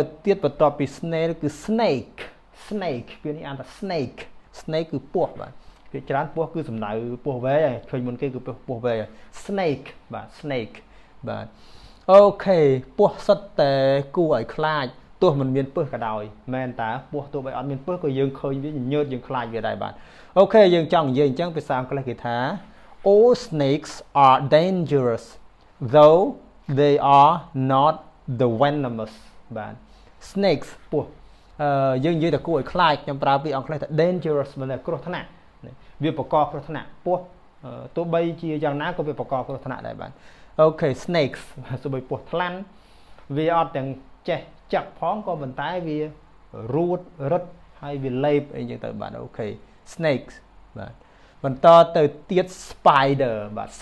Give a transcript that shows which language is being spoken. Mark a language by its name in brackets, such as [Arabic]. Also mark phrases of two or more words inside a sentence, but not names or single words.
[Khmer] ទៀតបន្ទាប់ពី snail គឺ snake វានេះអានថា snake គឺពស់បាទគេច្រើនពស់គឺសំដៅពស់វែងឃើញមុនគេគឺពស់វែង snake បាទអូខេពស់សុទ្ធតែ គួរឲ្យខ្លាចទោះមិនមានពឹសក៏ដោយមែនតាពស់ទោះបីអត់មានពឹសក៏យើងឃើញវាញើតយើងខ្លាចវាដែរបាទអូខេយើង ចង់និយាយអញ្ចឹងភាសាអង់គ្លេសគេថា [English] all snakes are dangerous though they are not the venomous [Khmer] បាទ snakes ព ស់យើងនិយាយតែគួរឲ្យខ្លាចខ្ញុំប្រើពាក្យអង់គ្លេសថា dangerous មិនថាគ្រោះថ្នាក់វាបង្កគ្រោះថ្នាក់ពស់ទោះបីជាយ៉ាងណាក៏វាបង្កគ្រោះថ្នាក់ដែរបាទអូខេ snakes ទោះបីពស់ថ្លាន់វាអត់ទាំងចេះចាប់ផងក៏ប៉ុន្តែវារួតរឹតហើយវាលេបអីចឹងទៅបាទអូខេ snakes បាទបន្តទៅទៀត spider បាទ